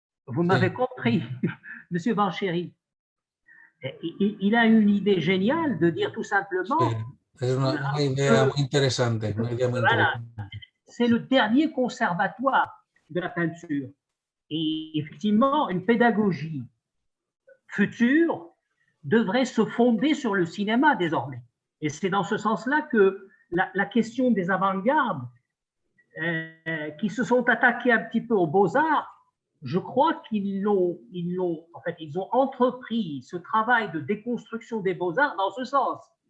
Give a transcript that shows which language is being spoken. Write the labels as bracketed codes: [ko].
[fr] Vous m'avez compris, Monsieur Vancheri. Il a une idée géniale de dire tout simplement... [es] Sí, es una idea muy interesante. [fr] Voilà, c'est le dernier conservatoire de la peinture. Et effectivement, une pédagogie future devrait se fonder sur le cinéma désormais. Et c'est dans ce sens-là que la question des avant-gardes qui se sont attaqués un petit peu aux beaux-arts, je crois qu'ils ont entrepris ce travail de déconstruction des beaux-arts dans ce sens.